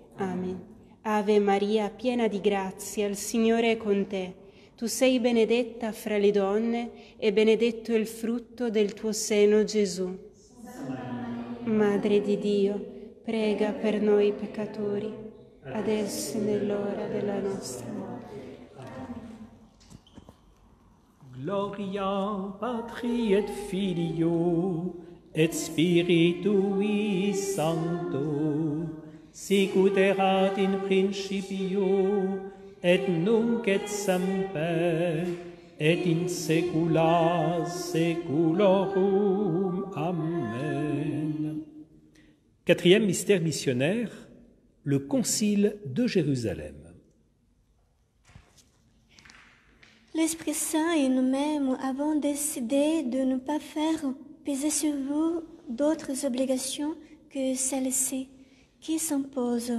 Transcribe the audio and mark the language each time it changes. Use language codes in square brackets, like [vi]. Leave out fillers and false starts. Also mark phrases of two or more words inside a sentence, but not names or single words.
[it] Ave Maria, piena di grazia, il Signore è con te. Tu tu sei benedetta fra le donne e benedetto è il frutto del tuo seno, Gesù. Madre di Dio, prega per noi peccatori, adesso e nell'ora della nostra morte. [la] Gloria Patri et Filio et Spiritui Sancto, sicut erat in principio et nunc et semper et in saecula saeculorum. Amen. [fr] Quatrième mystère missionnaire, le Concile de Jérusalem. L'Esprit Saint et nous-mêmes avons décidé de ne pas faire peser sur vous d'autres obligations que celles-ci qui s'imposent.